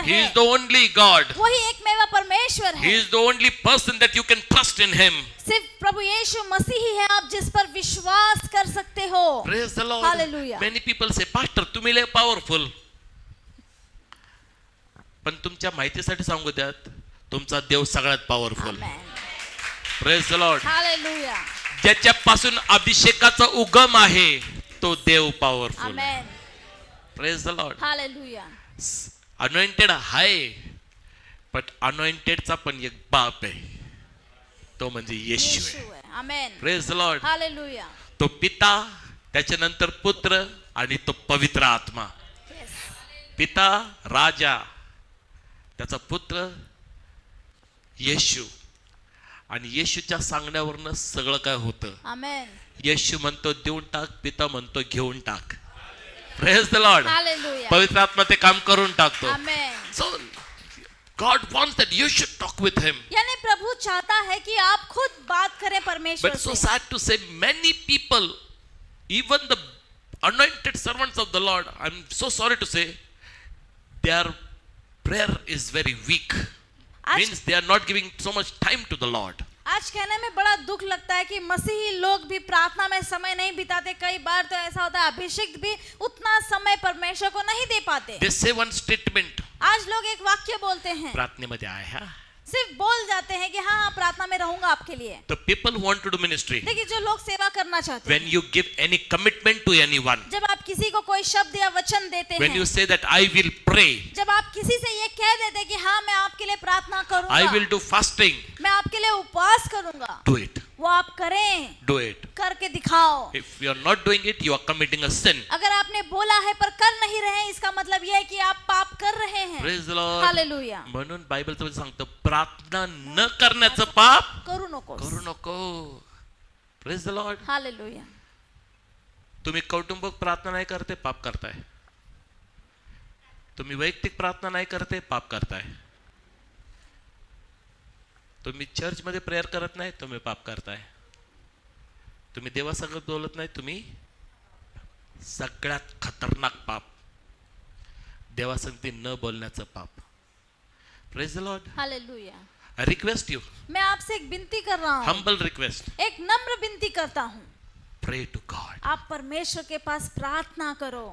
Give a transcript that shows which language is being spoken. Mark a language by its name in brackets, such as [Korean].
[English] He [Hindi] है। [English] is the only God. [Hindi] वही एकमेव परमेश्वर [English] He [Hindi] है। [English] is the only person that you can trust in him. [Hindi] सिर्फ प्रभु यीशु मसीह ही है आप जिस पर विश्वास कर सकते हो। [English] Praise the Lord. Hallelujah. Many people say, Pastor, [Marathi] तुम्ही लय [English] powerful. [Marathi] पण तुमच्या माहितीसाठी सांगू द्यात, तुमचा देव सगळ्यात powerful. [English] Praise the Lord. [Hindi] Hallelujah. [Marathi] ज्याच्यापासून अभिषेकाचा उगम आहे तो देव powerful. [Hindi] Amen. [English] Praise the lord. [Hindi] Hallelujah. [Marathi] Anointed आहे, बट अनॉइंटेडचा पण एक बाप आहे, तो म्हणजे येशू आहे. [Hindi] यीशु है। आमेन। [English] Praise the lord. [Hindi] हालेलुया। [Marathi] तो पिता, त्याच्यानंतर पुत्र आणि तो पवित्र आत्मा. पिता राजा, त्याचा पुत्र येशू, आणि येशूच्या सांगण्यावरनं सगळं काय होतं. [Hindi] आमेन। [Marathi] येशू म्हणतो देऊन टाक, पिता म्हणतो घेऊन टाक. [English] Praise the Lord. [Hindi] हालेलुया। [Marathi] पवित्र आत्मा ते काम करून टाकतो. [Hindi] आमेन। [English] So God wants that you should talk with him. [Hindi] यानी प्रभु चाहता है कि आप खुद बात करें परमेश्वर [English] But so [Hindi] से। [English] sad to say, many people, even the anointed servants of the Lord, I'm so sorry to say, their prayer is very weak. Means they are not giving so much time to the Lord. [Hindi] आज कहने में बड़ा दुख लगता है कि मसीही लोग भी प्रार्थना में समय नहीं बिताते। कई बार तो ऐसा होता है अभिषिक्त भी उतना समय परमेश्वर को नहीं दे पाते। [English] They say one statement. [Hindi] आज लोग एक वाक्य बोलते हैं, [Marathi] प्रार्थनेमध्ये आहे हा. [Hindi] सिर्फ बोल जाते हैं कि हाँ हाँ प्रार्थना में रहूंगा आपके लिए। [English] The people who want to do ministry, [Hindi] देखिए, जो लोग सेवा करना चाहते [English] when [Hindi] हैं, [English] you give any commitment to anyone, [Hindi] जब आप किसी को कोई शब्द या वचन देते [English] when [Hindi] हैं, [English] you say that I will pray, [Hindi] जब आप किसी से ये कह देते हैं कि हाँ मैं आपके लिए प्रार्थना करूंगा, [English] I will do fasting, [Hindi] मैं आपके लिए उपवास करूंगा, [English] do it. [Hindi] वो आप करें, [English] Do it. [Hindi] करके दिखाओ। [English] If you are not doing it, you are committing a sin. [Hindi] अगर आपने बोला है पर कर नहीं रहे, इसका मतलब यह है कि आप पाप कर रहे हैं। [English] Praise the Lord. [Hindi] हालेलुया। [Marathi] म्हणून बायबलचं सांगतं प्रार्थना न करण्याचं पाप करू नको। करू नको. [English] Praise the Lord. [Hindi] हालेलुया। [Marathi] तुम्ही कौटुंबिक प्रार्थना नाही करते, पाप करताय. तुम्ही वैयक्तिक प्रार्थना नाही करते, पाप करताय. तुम्ही चर्च मध्ये प्रेयर करत नाही, तुम्ही पाप करताय. तुम्ही देवासंग बोलत नाही, तुम्ही सगळ्यात खतरनाक पाप देवासंगती न बोलण्याचं पाप. [English] Praise the Lord. [Hindi] Hallelujah. [English] I request you, [Hindi] मैं आपसे एक विनती कर रहा हूँ, [English] humble request, [Hindi] एक नम्र विनती करता हूँ, [English] pray to God. [Hindi] आप परमेश्वर के पास प्रार्थना करो।